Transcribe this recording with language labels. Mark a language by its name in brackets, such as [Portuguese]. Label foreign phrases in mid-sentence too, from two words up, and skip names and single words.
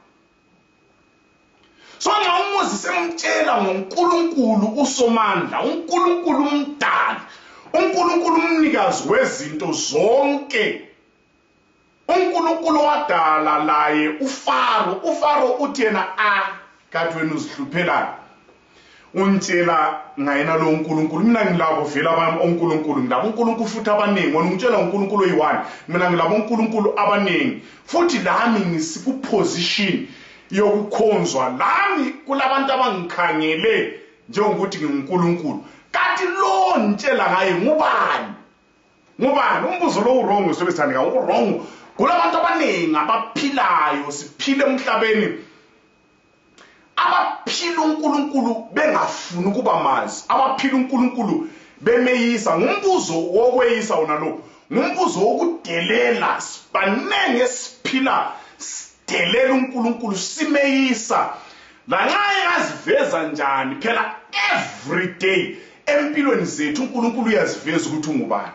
[North Ndebele] So nxa uMoses emtshela ngoNkulunkulu uSomandla, uNkulunkulu umdali, uNkulunkulu umnikazi wezinto zonke, uNkulunkulu wadala laye uFaro uthi yena kanti wena uzihluphela, untshela ngayena lo uNkulunkulu. Mina ngilabo vela abami oNkulunkulu, ngilabo uNkulunkulu futhi abaningi. Wena ungitshela uNkulunkulu oyi-1, mina ngilabo uNkulunkulu abaningi, futhi lami ngisiku-position yokukhonzwa. Lami kulabantu abangikhangele njengokuthi nginguNkulunkulu. Kanti lo ntshela ngaye ngubani? Umbuzo lo wrong sobe sithandeka, wrong. Kulabantu abaningi abaningi abaphilayo siphile emhlabeni abaphila uNkulunkulu bengafuni ukuba mazi, abaphila uNkulunkulu bemeyisa. Ngumbuzo wokweyisa wona lo, ngumbuzo wokudelela. Sibanenge siphila sidelela uNkulunkulu simeyisa, lanxa engaziveza njani phela [English] every day [North Ndebele] empilweni zethu uNkulunkulu uyaziveza ukuthi ungubani.